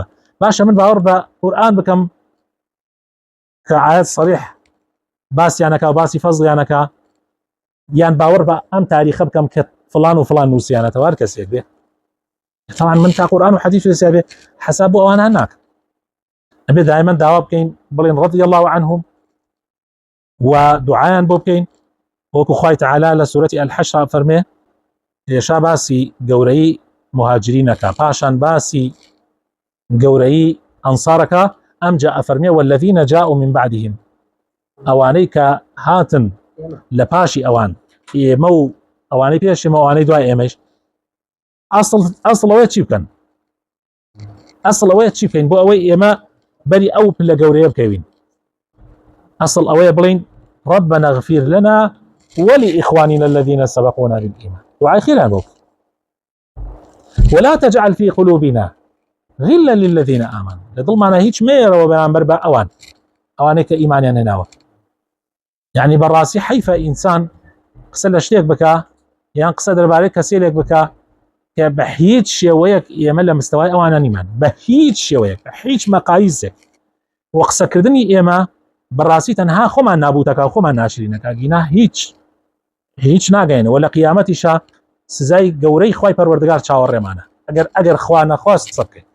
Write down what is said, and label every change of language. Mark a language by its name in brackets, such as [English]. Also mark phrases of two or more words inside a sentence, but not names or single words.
[Central Kurdish] باشە من باوەڕ بە قورئان بکەم کە ئایەت صریح باسییانەکە و باسی فەزڵیانەکە یان باوەڕ بە ئەم تاریخە بکەم کە فلان و فلان نووسیانەتەوە هەر کەسێک بێ طبعا من تا قورئان و حەدیث وێسیا بێ حەساب بۆ ئەوان هەناکە ئەبێ دائیمەن داوا بکەین بڵێن [Arabic] رضی الله عنهم [Central Kurdish] و دوعایان بۆ بکەین وەکو خوای تعالی لە سورەتی الحەشر فەرمێ هێشا باسی گەورەی مهاجرینەکە پاشان باسی گەورەی ئەنسارەکە ئەمجا ئەفەرمێ [Arabic] والذین جاءوا من بعدهم [Central Kurdish] ئەوانەی کە هاتن لە پاشی ئەوان ئێمە و ئەوانەی پێشێمە ئەوانەی دوای ئێمەش ئەسڵ ئەوەیە چی بکەن؟ ئەسڵ ئەوەیە چی بکەین بۆ ئەوەی ئێمە بەری ئەو پلە گەورەیە بکەوین؟ ئەسڵ ئەوەیە بڵین [Arabic] ربنا اغفر لنا ولإخواننا الذين سبقونا بالإيمان [Central Kurdish] دعای خێران بۆ [Arabic] ولا تجعل في قلوبنا غلا للذين آمنوا [Central Kurdish] لە دڵمانە هیچ مێرەوە بەرامبەر بە ئەوانەی کە ئیمانیان هێناوە. یعنی بەڕاستی حیفە ئینسان قسە لە شتێک بکە یان قسە دەربارەی کەسێک بکە کە بە هیچ شێوەیەک ئێمە لە مستەوای ئەوانە نیمان بە هیچ شێوەیەک بە هیچ مەقاییسێک و قسەکردنی ئێمە بەڕاستی تەنها خۆمان نابوتەکە و خۆمان ناشرینەکە گینا هیچ ناگەینەوە لە قیامەتیشا سزای گەورەی خوای پەروەردگار چاوەڕێمانە ئەگەر خوا نەخواست قسە بکەین.